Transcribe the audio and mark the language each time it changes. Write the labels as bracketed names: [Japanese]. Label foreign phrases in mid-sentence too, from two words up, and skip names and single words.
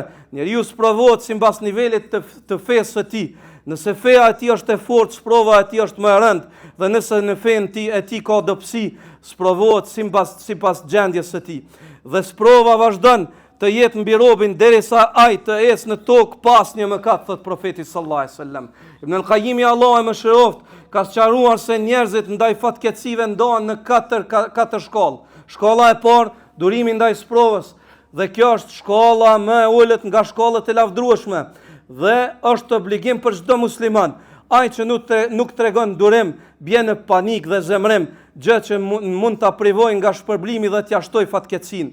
[Albanian] Njeriu sprovohet sipas nivelit të fesë së tij. Nëse feja e tij është e fortë, sprova e tij është më e rëndë, dhe nëse në fenë e tij ka dobësi, sprovohet sipas gjendjes së tij. Dhe sprova vazhdon të jetë mbi robën derisa ai të ecë në tokë pas një mëkat, thot profeti [Arabic] صلى الله عليه وسلم. [Albanian] Ibn al-Qayyim, Allahu e mëshiroft, ka sqaruar se njerëzit ndaj fatkeqësive ndohen në katër shkollë. Shkolla e parë, durimi ndaj sprovës, dhe kjo është shkolla më e ulët nga shkollat e lavdrueshme, dhe është obligim për çdo musliman. Ai që nuk tregon durim, bie në panik dhe zemrim, gjë që mund ta privojë nga shpërblimi dhe t'ia shtoj fatkeqësinë.